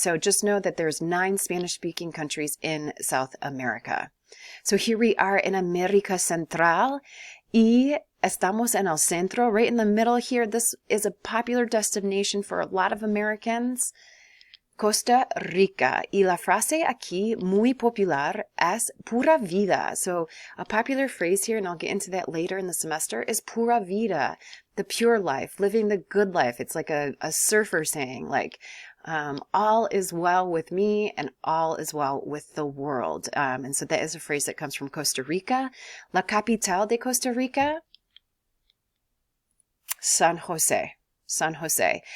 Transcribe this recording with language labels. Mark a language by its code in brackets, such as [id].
[en] So just know that there's 9 Spanish-speaking countries in South America. So here we are in America Central, [es] y estamos en el centro, [en] right in the middle here. This is a popular destination for a lot of Americans. Costa Rica. [es] Y la frase aquí, muy popular, es pura vida. [en] So a popular phrase here, and I'll get into that later in the semester, is pura vida. The pure life, living the good life. It's like a surfer saying, like, all is well with me and all is well with the world. And so that is a phrase that comes from Costa Rica. [es] La capital de Costa Rica, San Jose. [en] San Jose.